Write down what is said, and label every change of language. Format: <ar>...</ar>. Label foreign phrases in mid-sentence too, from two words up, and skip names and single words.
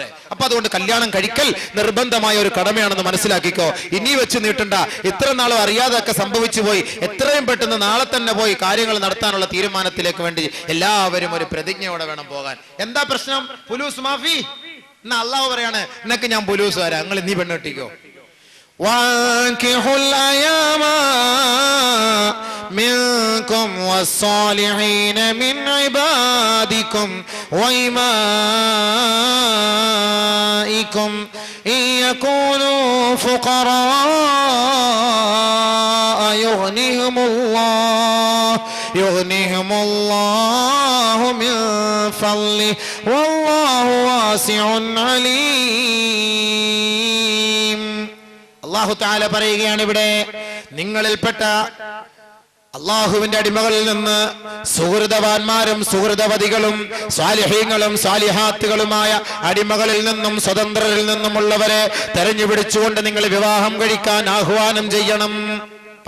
<ml>അപ്പൊ അതുകൊണ്ട് കല്യാണം കഴിക്കൽ നിർബന്ധമായ ഒരു കടമയാണെന്ന് മനസ്സിലാക്കിക്കോ. ഇനി വെച്ച് നീട്ടണ്ട. ഇത്ര നാളും അറിയാതൊക്കെ സംഭവിച്ചു പോയി. എത്രയും പെട്ടെന്ന് നാളെ തന്നെ പോയി കാര്യങ്ങൾ നടത്താനുള്ള തീരുമാനത്തിലേക്ക് വേണ്ടി എല്ലാവരും ഒരു പ്രതിജ്ഞയോടെ വേണം പോകാൻ. എന്താ പ്രശ്നം?</ml> <ar>فلوس مافي.</ar> <ml>എന്നാ അള്ളാഹു പറയാണ്, നിനക്ക് ഞാൻ പുലൂസ് വരാം, നിങ്ങൾ നീ പെണ്ണെട്ടിക്കോ.</ml> <ar>وَانكِحُوا الْأَيَامَ مِنكُمْ وَالصَّالِحِينَ مِنْ عِبَادِكُمْ وَإِمَائِكُمْ إِنْ يَكُونُوا فُقَرَاءَ يُغْنِهِمُ اللَّهُ مِنْ فَضْلِهِ وَاللَّهُ وَاسِعٌ عَلِيمٌ. الله تعالى</ar> <ml>പറയുകയാണ് ഇവിടെ, നിങ്ങളിൽപ്പെട്ട അള്ളാഹുവിന്റെ അടിമകളിൽ നിന്ന് സുഹൃതവാന്മാരും സുഹൃതവതികളും സ്വാലിഹീങ്ങളും സ്വാലിഹാത്തുകളുമായ അടിമകളിൽ നിന്നും സ്വതന്ത്രരിൽ നിന്നുമുള്ളവരെ തെരഞ്ഞുപിടിച്ചുകൊണ്ട് നിങ്ങൾ വിവാഹം കഴിക്കാൻ ആഹ്വാനം ചെയ്യണം.</ml>